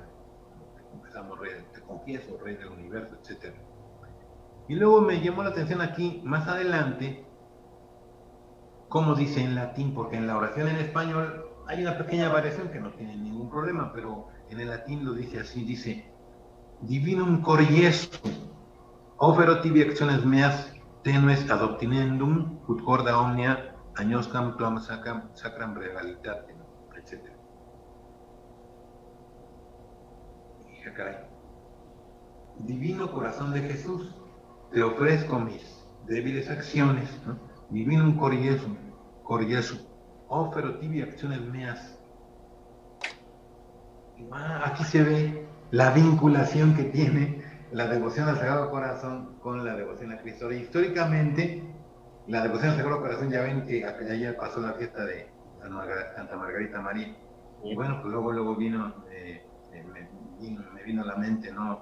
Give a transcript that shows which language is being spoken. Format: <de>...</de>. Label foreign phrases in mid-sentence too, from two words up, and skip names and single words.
<es>Empezamos, te confieso, Rey del universo, etc. Y luego me llamó la atención aquí, más adelante, cómo dice en latín, porque en la oración en español hay una pequeña variación que no tiene ningún problema, pero en el latín lo dice así, dice</es> <la>Divinum cor Iesu, ofero tibi actiones meas tenues ad obtinendum, ut corda omnia agnoscam tuam sacram regalitatem,</la> <es>etc. Dije, caray, divino corazón de Jesús, te ofrezco mis débiles acciones, ¿no?</es> <la>Divinum cor Iesu, ofero tibi acciones meas.</la> <es>Aquí se ve la vinculación que tiene la devoción al Sagrado Corazón con la devoción a Cristo. Y históricamente, la devoción al Sagrado Corazón, ya ven que ayer pasó la fiesta de Santa Margarita María. Y bueno, pues luego vino, me vino a la mente, ¿no?</es>